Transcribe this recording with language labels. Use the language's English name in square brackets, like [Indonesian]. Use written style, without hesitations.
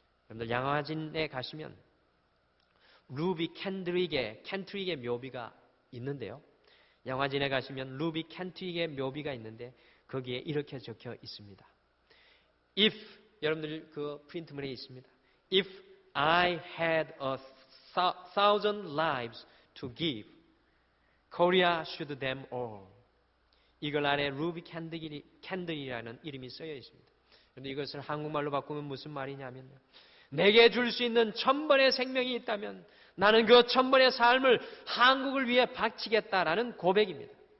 [Korean] 여러분들 양화진에 가시면 루비 켄트릭의 묘비가 있는데요. 양화진에 가시면 루비 켄트릭의 묘비가 있는데 거기에 이렇게 적혀 있습니다. If, 여러분들 그 프린트물에 있습니다. [English] If I had 1,000 lives to give, Korea should them all. [Korean] 이걸 아래 루비 캔들이라는 이름이 쓰여 있습니다. 그런데 이것을 한국말로 바꾸면 무슨 말이냐면요. 내게 줄 수 있는 1000번의 생명이 있다면 나는 그 1000번의 삶을 한국을 위해 바치겠다라는 고백입니다.